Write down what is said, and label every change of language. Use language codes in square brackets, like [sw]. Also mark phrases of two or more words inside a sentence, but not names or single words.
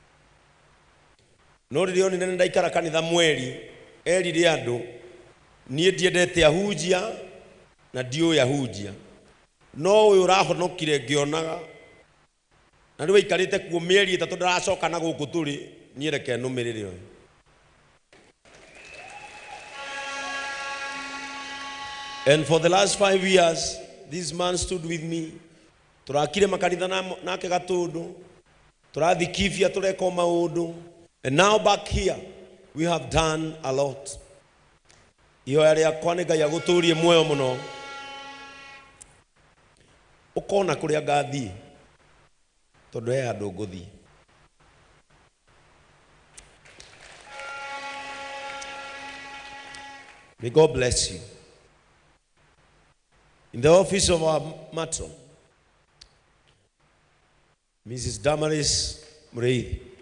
[ki] No rĩrĩa onire nĩ ndaikara kanitha mweri erire andũ niĩ ndiendete ahunjia na ndiũĩ ahunjia. No ũyũ ũrahonokire ngĩonaga na rĩu aikarĩte kuo mĩeri ĩtatũ ndaracoka na gũkũ tũrĩ niĩ reke nũmĩrĩre ũyũ. [en] And for the last 5 years, this man stood with me. [ki] Turakire makanitha nake Gatundu. Turathikifia tureka maundu. [en] And now back here, we have done a lot. [ki] Ihoya rĩakwa nĩ Ngai agũtũrie muoyo mũno. Ũkona kũrĩa ngathiĩ. Tondũ he andũ ngũthiĩ. [en] May God bless you. In the office of our matron, Mrs. Damaris Murray.